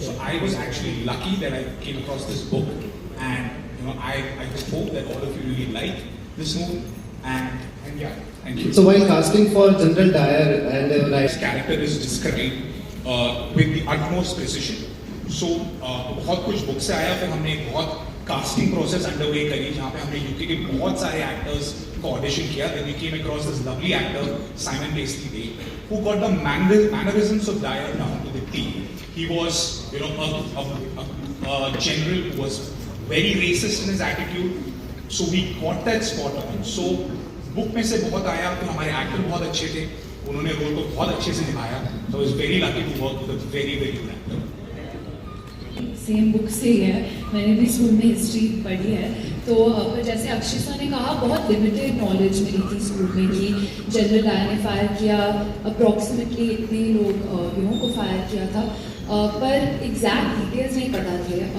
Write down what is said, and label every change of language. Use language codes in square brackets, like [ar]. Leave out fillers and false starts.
[en] So I was actually lucky that I came across this book, and I just hope that all of you really like this movie. And yeah, thank you. So while casting for General Dyer and His character is described with the utmost precision. [hi] So बहुत कुछ book से आया, फिर हमने एक बहुत casting process underway करी जहाँ पे हमने यूके के बहुत सारे एक्टर्स को ऑडिशन किया. [en] Then we came across this lovely actor Simon Paisley Day, who got the mannerisms of Dyer down to the T. He was a general who was very racist in his attitude. So we got that spot on. [hi] So book में से बहुत आया, तो हमारे actor बहुत अच्छे थे, उन्होंने रोल को बहुत अच्छे से निभाया. [en] So I was very lucky to work with a very good actor. [hi] Same book से ही है, मैंने भी स्कूल में हिस्ट्री पढ़ी है. तो पर जैसे अक्षय सर ने कहा, बहुत लिमिटेड नॉलेज मिली थी स्कूल में कि जनरल डायर ने फायर किया, अप्रॉक्सीमेटली इतने लोग को फायर किया था, पर एग्जैक्ट डिटेल्स नहीं पता थे.